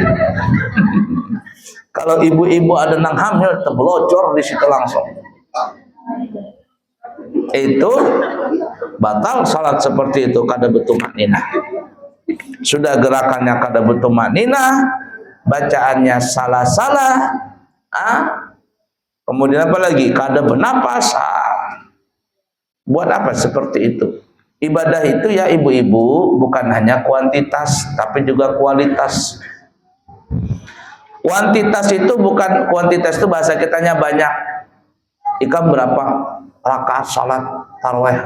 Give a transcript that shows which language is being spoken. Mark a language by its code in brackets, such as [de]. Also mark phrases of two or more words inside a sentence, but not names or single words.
[bjn] Kalau ibu-ibu ada nang hamil, teblocor di situ langsung. Itu batal salat seperti itu kada betumanina. Sudah gerakannya kada betumanina, bacaannya salah-salah, kemudian apa lagi? Kada bernapas. Buat apa seperti itu? [id] Ibadah itu ya ibu-ibu bukan hanya kuantitas, tapi juga kualitas. Kuantitas itu bukan, kuantitas itu bahasa kitanya banyak. [bjn] Ikam berapa rakaat salat tarawih?